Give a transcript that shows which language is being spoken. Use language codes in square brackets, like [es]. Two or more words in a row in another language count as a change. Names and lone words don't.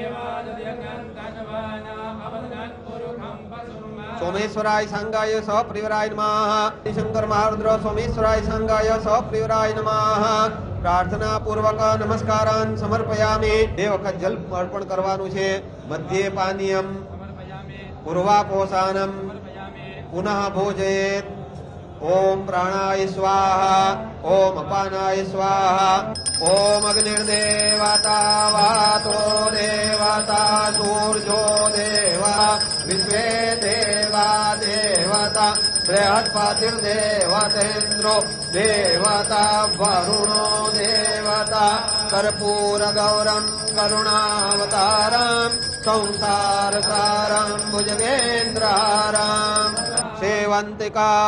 [sa] सोमेश्वराय संगाय सप्रियराय नमः शंकर महारुद्र सोमेश्वराय संगाय सप्रियराय नमः प्रार्थना पूर्वक नमस्कारान् समर्पयामि [gu] બે વખત જલ અર્પણ કરવાનું છે મધ્યે [sa] पानीयम पूर्वापोषानम पुनः भोजयेत ओम प्राणाय स्वाहा ओम अपानाय स्वाहा ओम अग्निर्देवता वातो देवता सूर्यो देवा विश्वे देवा देवता बृहस्पतिर्देवतेन्द्रो देवता वरुणो देवता कर्पूरगौरं करुणावतारं संसारसारं भुजगेन्द्रहारं सेवन्तिका